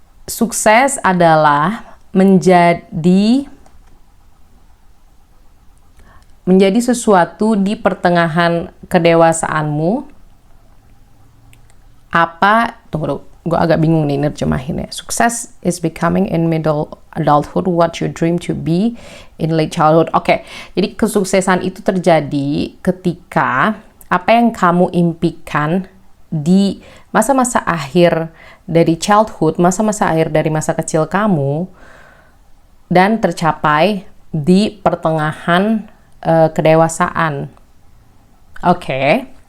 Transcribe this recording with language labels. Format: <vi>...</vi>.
<id>Sukses adalah menjadi sesuatu di pertengahan kedewasaanmu. Tunggu, gue agak bingung nih nerjemahinnya.</id> <en>Success is becoming in middle adulthood what you dream to be in late childhood.</en> <id>Oke, jadi kesuksesan itu terjadi ketika apa yang kamu impikan di masa-masa akhir dari childhood, masa-masa akhir dari masa kecil kamu, dan tercapai di pertengahan kedewasaan. Oke.</id>